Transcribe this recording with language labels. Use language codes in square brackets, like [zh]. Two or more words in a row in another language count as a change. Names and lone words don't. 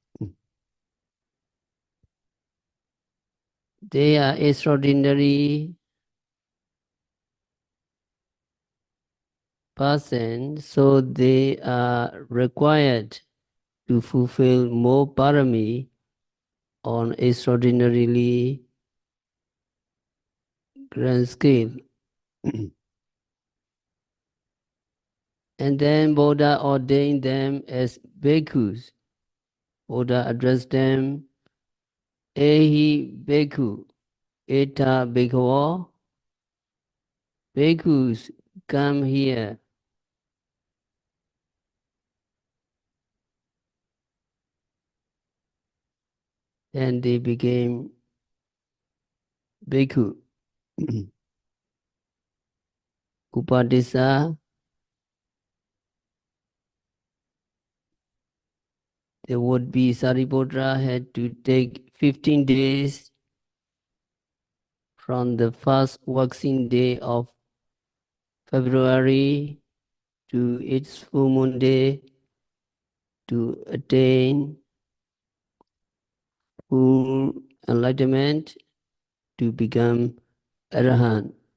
[en] They are extraordinary persons, so they are required to fulfill more parami on extraordinarily grand scale. And then Buddha ordained them as bhikkhus. Buddha addressed them, [pi] Ehi bhikkhu, eta bhikkhavo, [en] bhikkhus, come here. And they became bhikkhu. Upadisa, the would-be Sariputra had to take 15 days from the first waxing day of February to its full moon day to attain full enlightenment, to become arahant.